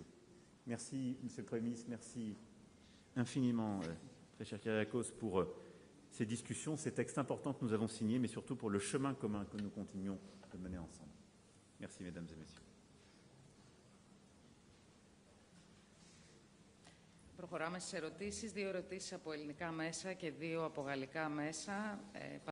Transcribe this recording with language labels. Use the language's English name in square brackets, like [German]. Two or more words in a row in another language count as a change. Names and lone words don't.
[French] Merci, Monsieur le Premier ministre, merci infiniment, très cher Kyriakos, pour ces discussions, ces textes importants que nous avons signés, mais surtout pour le chemin commun que nous continuons de mener ensemble. Merci, mesdames et messieurs. [Greek] Προχωράμε στις ερωτήσεις. 2 ερωτήσεις από ελληνικά μέσα και 2 από γαλλικά μέσα.